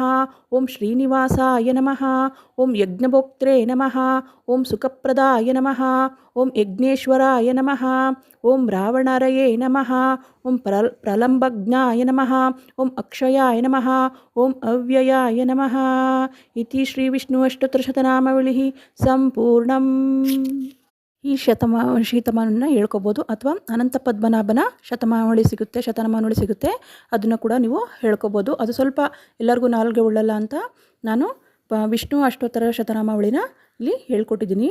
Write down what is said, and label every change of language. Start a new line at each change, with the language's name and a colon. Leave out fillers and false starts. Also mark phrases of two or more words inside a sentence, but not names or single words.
Sanskrit: ಓಂ ಶ್ರೀನಿವಾಸಾಯ ನಮಃ. ಓಂ ಯಜ್ಞಭೋಕ್ತ್ರೇ ನಮಃ. ಓಂ ಸುಖಪ್ರದಾಯ ನಮಃ. ಓಂ ಯಜ್ಞೇಶ್ವರಾಯ ನಮಃ. ಓಂ ರಾವಣರಯೇ ನಮಃ. ಓಂ ಪ್ರಲಂಬಜ್ಞಾಯ ನಮಃ. ಓಂ ಅಕ್ಷಯಾಯ ನಮಃ. ಓಂ ಅವ್ಯಯಾಯ ನಮಃ. ಇತಿ ಶ್ರೀ ವಿಷ್ಣು ಅಷ್ಟೋತ್ತರಶತನಾಮಾವಳಿಃ ಸಂಪೂರ್ಣಂ.
Kannada: ಈ ಶತಮಾನವನ್ನು ಹೇಳ್ಕೊಬೋದು, ಅಥವಾ ಅನಂತ ಪದ್ಮನಾಭನ ಶತಮಾವಳಿ ಸಿಗುತ್ತೆ, ಅದನ್ನು ಕೂಡ ನೀವು ಹೇಳ್ಕೊಬೋದು. ಅದು ಸ್ವಲ್ಪ ಎಲ್ಲರಿಗೂ ನಾಲ್ಗೆ ಉಳ್ಳಲ್ಲ ಅಂತ ನಾನು ವಿಷ್ಣು ಅಷ್ಟೋತ್ತರ ಶತನಾಮಾವಳಿನ ಇಲ್ಲಿ ಹೇಳ್ಕೊಟ್ಟಿದ್ದೀನಿ.